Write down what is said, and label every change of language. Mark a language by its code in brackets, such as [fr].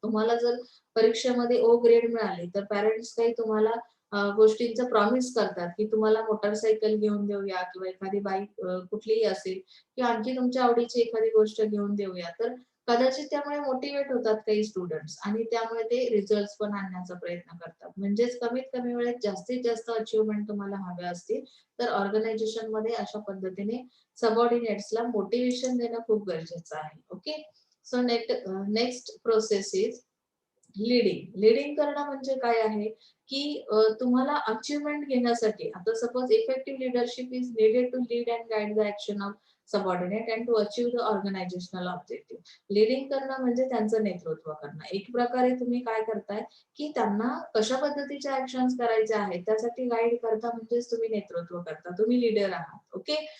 [mr] तुम्हाला जर परीक्षेमध्ये ओ ग्रेड मिळाले तर पॅरेंट्स काही तुम्हाला गोष्टींचं प्रॉमिस करतात की तुम्हाला मोटरसायकल घेऊन देऊया किंवा एखादी बाईक कुठलीही असेल किंवा आणखी तुमच्या आवडीची एखादी गोष्ट घेऊन देऊया, तर कदाचित त्यामुळे मोटिवेट होतात काही स्टुडंट्स आणि त्यामुळे ते रिझल्ट्स पण आणण्याचा प्रयत्न करतात. म्हणजेच कमीत कमी वेळेत जास्तीत जास्त अचीवमेंट तुम्हाला हव्या असतील तर ऑर्गनायझेशन मध्ये अशा पद्धतीने सबऑर्डिनेट्सला मोटिवेशन देणं खूप गरजेचं आहे. [en] Okay. So next process is leading. [mr] Leading करणं म्हणजे काय आहे की तुम्हाला अचीवमेंट घेण्यासाठी, आता suppose [en] Effective leadership is needed to lead and guide the action of subordinate and to achieve the organisational objective. [mr] Leading करणं म्हणजे त्यांचं नेतृत्व करणं. एक प्रकारे तुम्ही काय करताय की त्यांना कशा पद्धतीच्या ऍक्शन्स करायच्या आहेत त्यासाठी गाईड करता, म्हणजेच तुम्ही नेतृत्व करता, तुम्ही लीडर आहात. ओके.